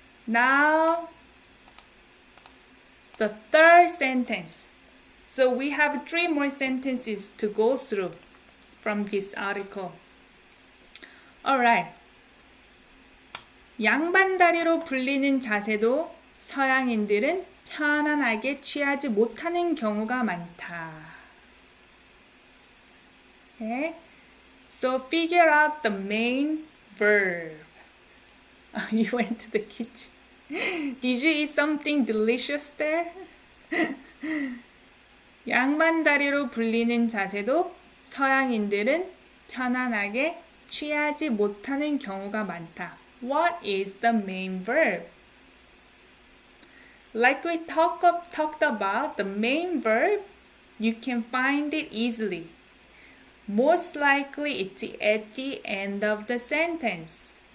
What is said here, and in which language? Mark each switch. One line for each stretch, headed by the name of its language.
English: Now, the third sentence. So we have 3 more sentences to go through from this article. Alright.
Korean: 양반다리로 불리는 자세도 서양인들은 편안하게 취하지 못하는 경우가 많다.
English: Okay. So figure out the main verb. You went to the kitchen. Did you eat something delicious there?
Korean: 양반다리로 불리는 자세도 서양인들은 편안하게 취하지 못하는 경우가 많다.
English: What is the main verb? Like we talked about, the main verb, you can find it easily. Most likely it's at the end of the sentence.